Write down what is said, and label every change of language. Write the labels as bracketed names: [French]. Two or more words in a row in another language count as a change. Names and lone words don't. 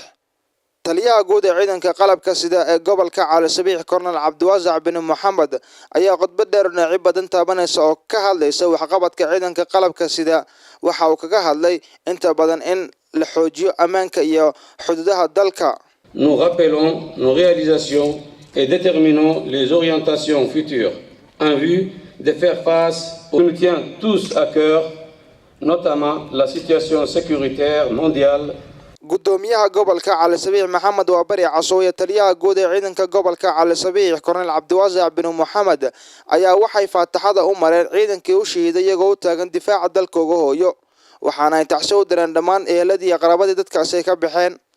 [Somali] taliyaha guud ee ciidanka qalabka sida ee gobolka Cali Sabiix Colonel Cabdiwaasac bin Maxamed ayaa khudbad dheer dhinacyo badan taabanaysa oo ka hadlaysa waxqabadka ciidanka qalabka sida waxa uu kaga hadlay inta badan in la xoojiyo ammaanka iyo xuduudaha dalka. [French] Nous rappelons nos réalisations et déterminons les orientations futures en vue de faire face aux nous tient tous à cœur, notamment la situation sécuritaire mondiale. [Somali] gudoomiyaha gobolka Cali Sabiix Maxamed Waabari Casoowe taliyaha guud ee ciidanka gobolka Cali Sabiix Colonel Cabdiwaasac bin Maxamed ayaa waxay faataxada u mareen ciidankii u shahiiday iyagoo u taagan difaaca dalkooda hooyo waxaana ay tacsiyo u direen dhammaan eheladii iyo qaraabadii dadkaasi ay ka baxeen.